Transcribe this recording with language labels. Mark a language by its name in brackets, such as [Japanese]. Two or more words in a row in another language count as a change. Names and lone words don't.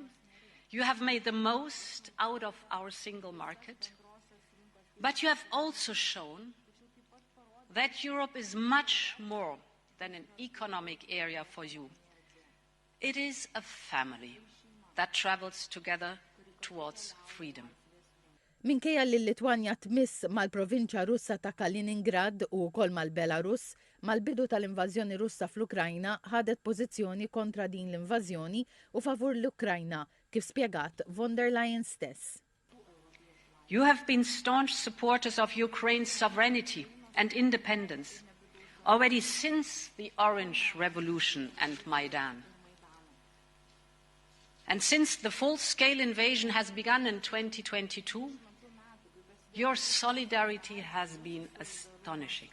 [English] You have made the most out of our single market. But you have also shown that Europe is much more than an economic area for you. It is a family that travels together towards freedom. [Maltese] Minkejja li l-Litwanja tmiss mal-provinċja Russa ta' Kaliningrad u wkoll mal-Belarus, mal-bidu tal-invażjoni Russa fl-Ukrajna ħadet pożizzjoni kontra din l-invażjoni u favur l-Ukrajna, kif spjegat von der Leyen stess. [English] You have been staunch supporters of Ukraine's sovereignty and independence already since the Orange Revolution and Maidan. And since the full-scale invasion has begun in 2022, your solidarity has been astonishing.